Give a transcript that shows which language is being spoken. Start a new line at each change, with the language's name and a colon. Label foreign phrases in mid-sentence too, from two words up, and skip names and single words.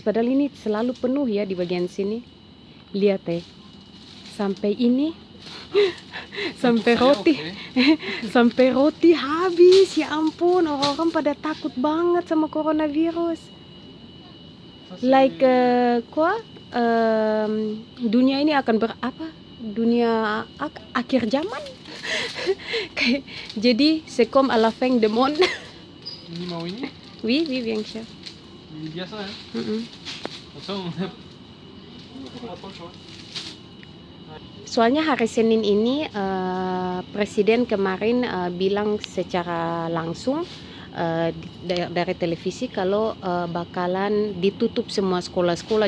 Indonesian: Padahal ini selalu penuh ya di bagian sini. Lihat sampai ini, sampai roti, sampai roti habis. Ya ampun, orang-orang pada takut banget sama coronavirus. Like dunia ini akan berapa? Dunia akhir zaman. Jadi
French: c'est comme à la fin du monde.
Indonesian: Ini mau ini?
French: Oui, oui, bien sûr.
Indonesian: Ini biasa ya? Soalnya hari Senin ini Presiden kemarin bilang secara langsung dari televisi kalau bakalan ditutup semua sekolah-sekolah.